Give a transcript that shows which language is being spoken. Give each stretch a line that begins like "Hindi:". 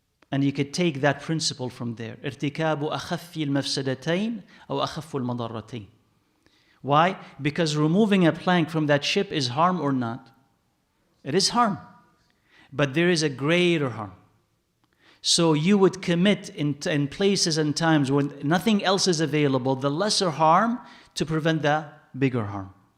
English: And you could take that principle from there.
Arabic: ارتكاب أخف المفسدتين أو أخف المضرتين.
English: Why? Because removing a plank from that ship is harm or not? It is harm. But there is a greater harm. So you would commit in places and times when nothing else is available, the lesser harm to prevent the bigger harm.